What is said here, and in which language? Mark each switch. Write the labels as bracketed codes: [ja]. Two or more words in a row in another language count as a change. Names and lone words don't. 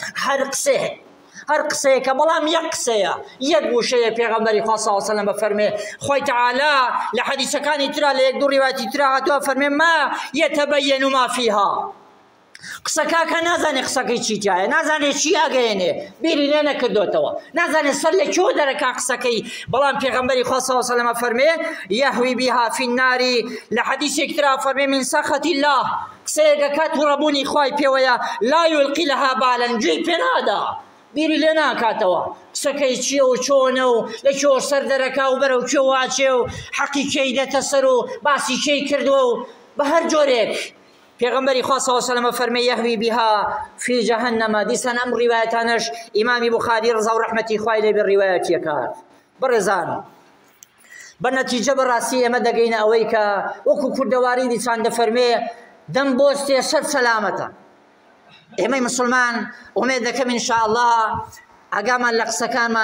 [ckb] هەر قسەیەکە بەڵام یەک قسەیە یەک وشەیە پێغەمبەری خوا [ar] صلی الله علیه وسلم [ckb] بەفەرمێ خۆی تعالی لە حەدیثەکانی ترا لە یەک دوو ڕیواەتی ترا هاتووە فەرمێ [ar] ما يتبين ما فيها [ckb] قسەکە کە نازانێ قسەکەی چی تایە نازانێ چی ئاگەیەنێ بیری لێ نەکردوتەوە نازانێ سەر لە کێوە دەرەکا قسەکەی بەڵام پێغەمبەری خوا [ar] صلی الله علیه وسلم [ckb] فەرمێ يهوي [ar] بها في النار [ckb] لە حەدیثێک ترا فەرمێ [ar] من سەخط الله [ckb] قسەیەکە کە تووڕەبوونی خوای پێوەیە [ar] لا يلقي لها بالا [ckb] گوێی پێ نادا بیری لێ ناکاتەوە قسەکەی چییە و چۆنە و لە کێوە سەر دەرەکا و بەرەو کێ واچێ و حەقی کێی دێتە سەر و باسی کێی کردووە و بە هەر جۆرێک پێغەمبەری خوا [ar] صلی الله علیه وسلم [ckb] فەرمێ [ar] يهوي بها في جهنم [ckb] دیسان ئەم ڕیوایەتانەش ئیمامی بوخاری ڕزا و ڕەحمەتی خوای لێ بێ ڕیوایەتی کات بەڕێزان بە نەتیجە بەڕاستی ئێمە دەگەینە ئەوەی کە وەکو کوردەواری دیسان دەفەرمێ دەم بۆستێ سەر سەلامەتە ئێمەی مسلمان ئومێد دەکەم ئینشاءالله ئاگامان لە قسەکانمان